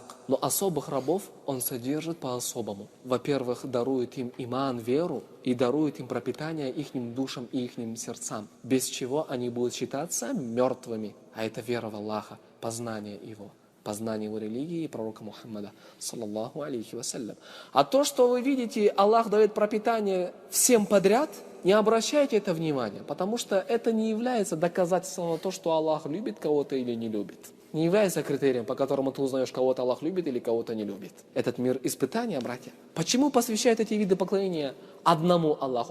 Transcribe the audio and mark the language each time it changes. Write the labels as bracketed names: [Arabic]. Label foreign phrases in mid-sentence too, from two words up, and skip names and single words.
[Russian] Но особых рабов Он содержит по-особому. Во-первых, дарует им иман, веру, и дарует им пропитание ихним душам и ихним сердцам, без чего они будут считаться мертвыми. А это вера в Аллаха, познание Его. Познание его религии и пророка Мухаммада, [Arabic] صلى الله عليه وسلم. [Russian] А то, что вы видите, Аллах дает пропитание всем подряд, не обращайте это внимания, потому что это не является доказательством того, что Аллах любит кого-то или не любит. Не является критерием, по которому ты узнаешь, кого-то Аллах любит или кого-то не любит. Этот мир испытания, братья. Почему посвящают эти виды поклонения одному Аллаху?